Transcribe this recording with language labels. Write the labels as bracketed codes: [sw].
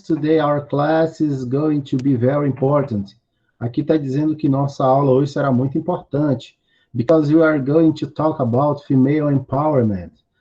[en] Today our class is going to be very important. [pt] Aqui está dizendo que nossa aula hoje será muito importante. [en] Because we are going to talk about female empowerment.